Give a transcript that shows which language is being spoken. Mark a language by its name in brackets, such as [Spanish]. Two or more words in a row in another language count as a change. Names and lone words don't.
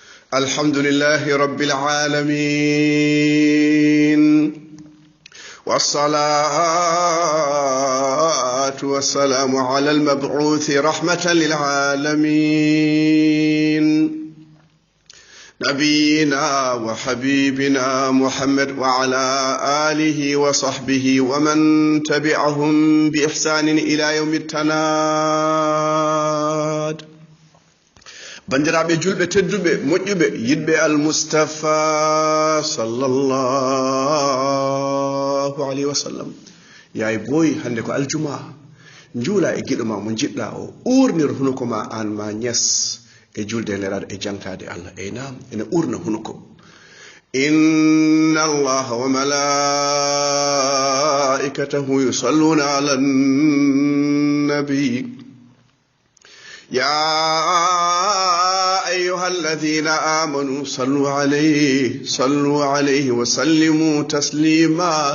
[Arabic] الحمد لله رب العالمين، والصلاة والسلام على المبعوث رحمة للعالمين نبينا وحبيبنا محمد وعلى آله وصحبه ومن تبعهم بإحسان إلى يوم التناد. [Fula] bandiraɓe julɓe tedduɓe moƴƴuɓe yiɗɓe almustafa [Arabic] صلى الله عليه وسلم, [Fula] yaay boyi hande ko aljuma, juula e giɗo ma mo jiɗɗa o, urnir hunuko ma an ma ñes e julde neraɗo e jantade Allah. Nam ene urna hunuko. [Arabic] إن الله وملائكته يصلون على النبي يا أيها الذين آمنوا صلوا عليه وسلموا تسليما.